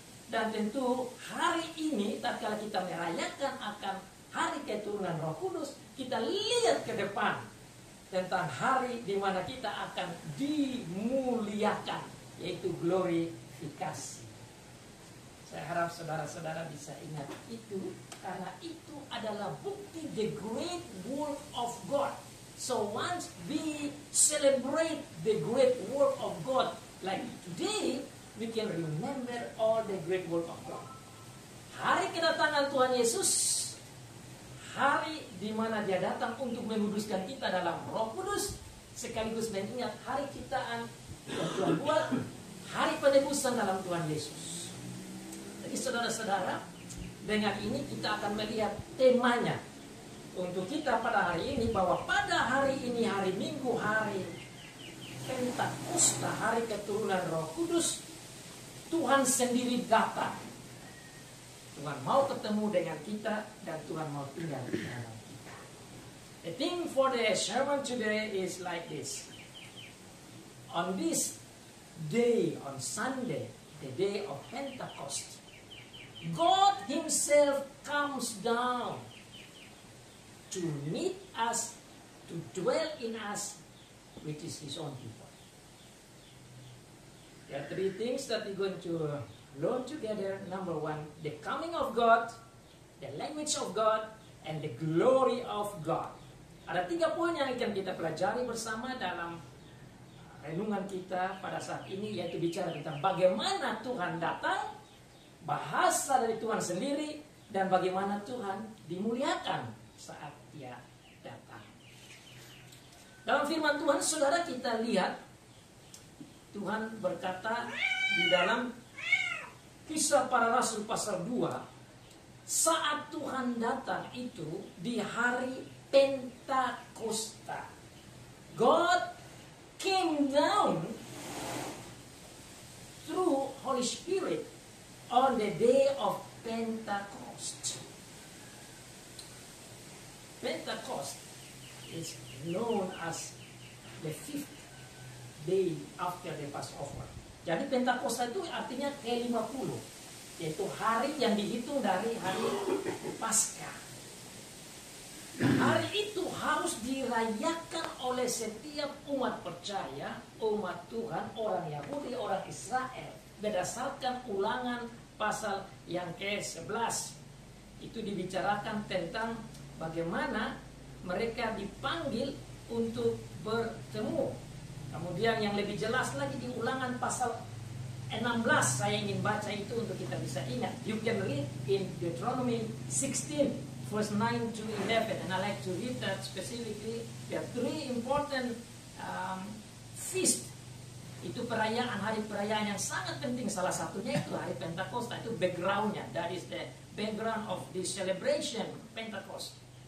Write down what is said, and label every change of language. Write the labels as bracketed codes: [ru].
[id] Dan tentu hari ini tatkala kita merayakan akan hari keturunan Roh Kudus, kita lihat ke depan tentang hari di mana kita akan dimuliakan, yaitu glorifikasi. Saya harap saudara-saudara bisa ingat itu, karena itu adalah bukti [en] the great work of God. So once we celebrate the great work of God like today, we can remember all the great work of God. [id] Hari kedatangan Tuhan Yesus, hari di mana Dia datang untuk menguduskan kita dalam Roh Kudus, sekaligus mengingat hari ciptaan yang Tuhan buat, hari penebusan dalam Tuhan Yesus. Jadi saudara-saudara, dengan ini kita akan melihat temanya untuk kita pada hari ini, bahwa pada hari ini, hari Minggu, hari Pentakosta, hari keturunan Roh Kudus, Tuhan sendiri datang. Tuhan mau ketemu dengan kita dan Tuhan mau tinggal di dalam kita. [en] The theme for the sermon today is like this. On this day, on Sunday, the day of Pentecost, God Himself comes down to meet us, to dwell in us, which is His own people. There are three things that we're going to learn together. Number one, the coming of God, the language of God, and the glory of God. [id] Ada 3 poin yang akan kita pelajari bersama dalam renungan kita pada saat ini, yaitu bicara tentang bagaimana Tuhan datang, bahasa dari Tuhan sendiri, dan bagaimana Tuhan dimuliakan saat Dia datang. Dalam firman Tuhan, saudara, kita lihat Tuhan berkata di dalam Kisah Para Rasul pasal 2, saat Tuhan datang itu di hari Pentakosta. [en] God came down through Holy Spirit on the day of Pentecost. Pentecost is known as the 5th day after the Passover. [id] Jadi Pentakosta itu artinya ke-50, yaitu hari yang dihitung dari hari Paskah. Hari itu harus dirayakan oleh setiap umat percaya, umat Tuhan, orang Yahudi, orang Israel, berdasarkan Ulangan pasal yang ke-11. Itu dibicarakan tentang bagaimana mereka dipanggil untuk bertemu. Kemudian yang lebih jelas lagi di Ulangan pasal 16, saya ingin baca itu untuk kita bisa ingat. [en] You can read in Deuteronomy 16, verse 9 to 11, and I like to read that specifically. There are 3 important feast. [id] Itu perayaan, hari perayaan yang sangat penting. Salah satunya itu hari Pentakosta, itu backgroundnya. [en] That is the background of this celebration, Pentecost.